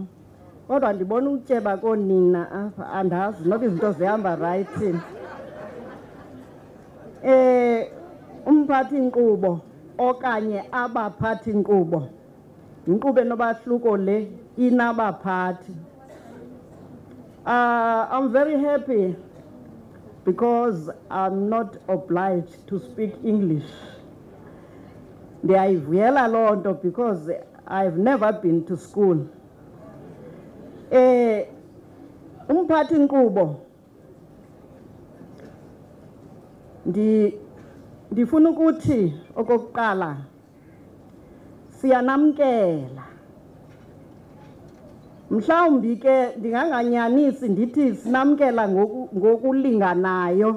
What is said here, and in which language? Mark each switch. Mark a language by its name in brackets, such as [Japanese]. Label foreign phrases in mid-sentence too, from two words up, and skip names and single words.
[Xhosa] Kodwa ndibona utyeba koonina apha andazi noba izinto zihamba right. Umphathi inkqubo okanye abaphathi inkqubo inkqubo enobahluko le inabaphathi. [English] I'm very happy because I'm not obliged to speak English. [Xhosa] Ndiyayivuyela loo nto [English] because I've never been to school. [Xhosa] Umphathi inkqubo ndifuna ukuthi okokuqala siyanamkela. Mhlawumbi ke ndinganganyanisi ndithi sinamkela ngokulinganayo.